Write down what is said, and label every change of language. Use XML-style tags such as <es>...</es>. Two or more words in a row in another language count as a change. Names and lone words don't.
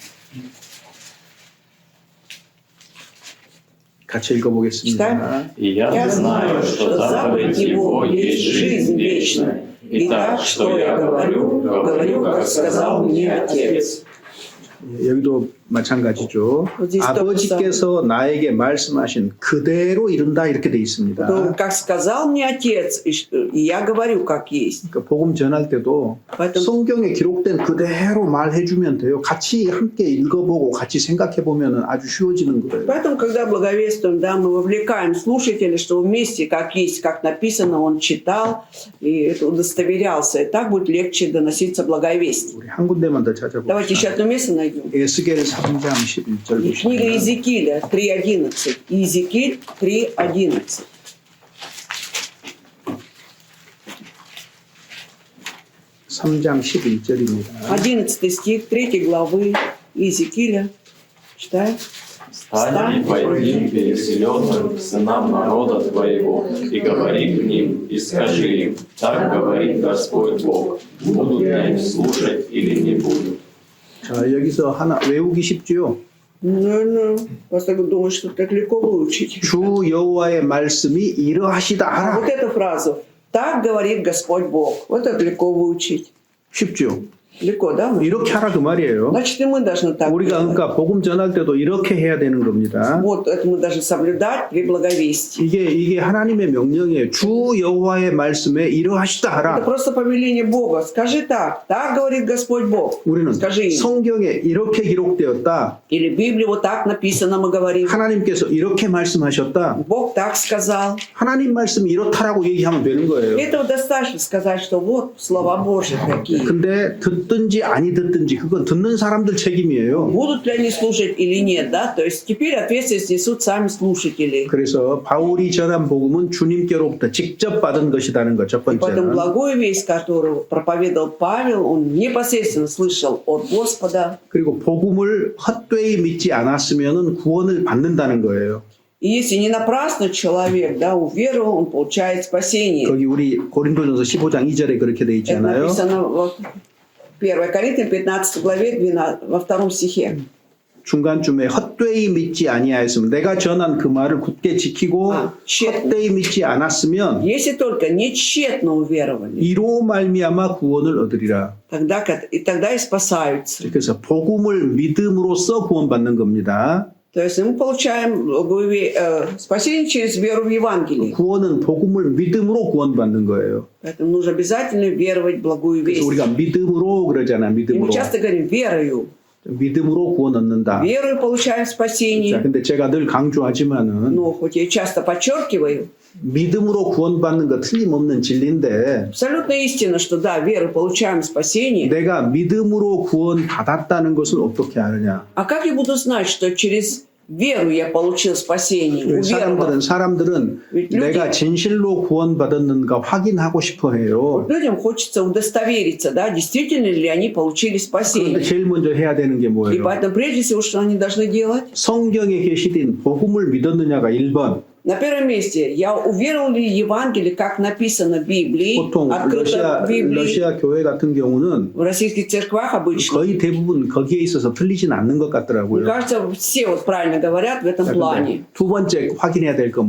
<ko>같이 읽어보겠습니다.</ko> <ru>И я знаю, что заповедь Его есть жизнь вечная. И так, что я говорю, говорю, как сказал мне Отец.</ru> <ko>여기도 마찬가지죠. 어디 있어? 아버지께서 나에게 말씀하신 그대로 이룬다 이렇게 돼 있습니다.</ko> <ru>То, как сказал мне Отец, и я говорю, как есть.</ru> <ko>그러니까 복음 전할 때도</ko> <ru>поэтому,</ru> <ko>성경에 기록된 그대로 말해주면 돼요. 같이 함께 읽어보고 같이 생각해보면 아주 쉬워지는 거예요.</ko> <ru>поэтому, когда благовествуем, да, мы вовлекаем слушателя, что вместе, как есть, как написано, он читал и это удостоверялся. И так будет легче доноситься благовестие.</ru> <ko>우리 한 군데만 더</ko> <ru>Давайте еще</ru> <ko>찾아봅시다.</ko> <ru>одно место найдем.</ru> <ko>에스겔 3장 11절</ko> <ru>И книга</ru> <ko>보시면</ko> <ru>Иезекииля 3.11. Иезекииль 3.11.</ru> <ko>(3장 11절입니다)</ko> <ru>11 стих 3 главы Иезекииля. Читаем. Встань и пойди к переселенным сынам народа твоего, и говори к ним, и скажи им, так говорит Господь Бог, будут ли они слушать или не будут.</ru> <ko>자, 여기서 하나 외우기 쉽지요?</ko> <ru>Ну, просто думаю, что так легко выучить.</ru> <ko>주 여호와의 말씀이 이러하시다</ko> <ru>А вот</ru> <ko>하라.</ko> <ru>эту фразу «Так говорит Господь Бог». Вот это легко выучить.</ru> <ko>쉽죠?</ko> <ru>Легко, да?</ru> <ko>이렇게 하라 그 말이에요.</ko> <ru>Значит, и мы должны так</ru> <ko>우리가</ko> <ru>делать.</ru> <ko>그러니까 복음 전할 때도 이렇게 해야 되는 겁니다.</ko> <ru>Вот это мы должны соблюдать при благовестии.</ru> <ko>이게 하나님의 명령이에요. 주 여호와의 말씀에 이러하시다</ko> <ru>Это</ru> <ko>하라.</ko> <ru>просто повеление Бога. Скажи так. Так говорит Господь Бог.</ru> <ko>우리는</ko> <ru>Скажи им.</ru> <ko>성경에 이렇게 기록되었다.</ko> <ru>Или в Библии вот так написано, мы говорим.</ru> <ko>하나님께서 이렇게 말씀하셨다.</ko> <ru>Бог так сказал.</ru> <ko>하나님 말씀이 이렇다라고 얘기하면 되는 거예요.</ko> <ru>Этого достаточно сказать, что вот слова Божьи такие.</ru> <ko>근데 듣든지 아니 듣든지 그건 듣는 사람들 책임이에요.</ko> <ru>Будут ли они слушать или нет, да? То есть теперь ответственность несут сами слушатели.</ru> <ko>그래서 바울이 전한 복음은 주님께로부터 직접 받은 것이라는 것 첫</ko> <ru>И поэтому</ru> <ko>번째는.</ko> <ru>благую весть, которую проповедовал Павел, он непосредственно слышал от Господа.</ru> <ko>그리고 복음을 헛되이 믿지 않았으면 구원을 받는다는 거예요.</ko> <ru>И если не напрасно человек, да, уверовал, он получает спасение.</ru> <ko>거기 우리 고린도전서 15장 2절에 그렇게 돼</ko> <ru>Это</ru> <ko>있잖아요.</ko> <ru>написано в 1 Коринфянам 15 главе 12, во втором стихе.</ru> <ko>중간쯤에 헛되이 믿지 아니하였으면 내가 전한 그 말을 굳게 지키고 헛되이 믿지 않았으면</ko> <ru>Если только не тщетно уверовали,</ru> <ko>이로 말미암아 구원을 얻으리라.</ko> <ru>тогда и спасаются.</ru> <ko>그래서 복음을 믿음으로써 구원받는 겁니다.</ko> <ru>То есть мы получаем спасение через веру в Евангелие.</ru> <ko>구원은 복음을 믿음으로 구원받는 거예요.</ko> <ru>Поэтому нужно обязательно веровать в благую</ru> <ko>그래서</ko> <ru>весть.</ru> <ko>우리가 믿음으로 그러잖아.</ko> <ru>И мы</ru> <ko>믿음으로.</ko> <ru>часто говорим верою.</ru> <ko>믿음으로 구원 얻는다.</ko> <ru>Верою получаем</ru> <ko>자,</ko> <ru>спасение.</ru> <ko>근데 제가 늘 강조하지만은</ko> <ru>Но хоть я часто подчеркиваю,</ru> <ko>믿음으로 구원받는 거 틀림없는 진리인데</ko> <ru>абсолютно истина, что да, верой получаем спасение.</ru> <ko>내가 믿음으로 구원 받았다는 것을 어떻게 아느냐?</ko> <ru>А как я буду знать, что через веру я получил спасение? Уверовав.</ru> <ko>사람들은</ko> <ru>ведь люди-</ru> <ko>내가 진실로 구원받았는가 확인하고 싶어 해요.</ko> <ru>Людям хочется удостовериться, да, действительно ли они получили</ru> <ko>그런데</ko> <ru>спасение.</ru> <ko>제일 먼저 해야 되는 게</ko> <ru>И</ru> <ko>뭐예요?</ko> <ru>поэтому прежде всего, что они должны делать?</ru> <ko>성경에 계시된 복음을 믿었느냐가 1번.</ko> <ru>На первом месте, я уверовал ли в Евангелие, как написано в Библии,</ru> <ko>보통</ko> <ru>открыто в Библии,</ru> <ko>러시아 교회 같은 경우는</ko> <ru>в российских церквах обычно.</ru> <ko>거의 대부분 거기에 있어서 틀리진 않는 것</ko> <ru>Мне</ru> <ko>같더라고요.</ko> <ru>кажется, все вот правильно говорят в этом</ru> <ko>자,</ko> <ru>плане.</ru> <ko>근데 두 번째 확인해야 될 건</ko>